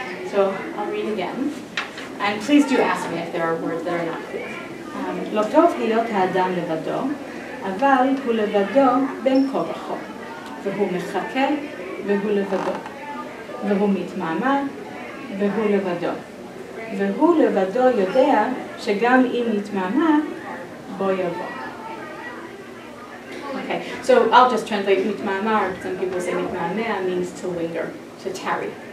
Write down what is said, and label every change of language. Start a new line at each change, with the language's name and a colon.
English: So I'll read again. And please do ask me if there are words that are not clear.
Hebrew: לא טוב היות האדם לבדו, אבל הוא לבדו בין כה וכה, והוא מחכה והוא לבדו, והוא מתמהמה והוא לבדו, והוא לבדו יודע שגם אם יתמהמה, בו יבוא.
English: Okay, so I'll just translate mitmama, or some people say mitmamea means to linger, to tarry.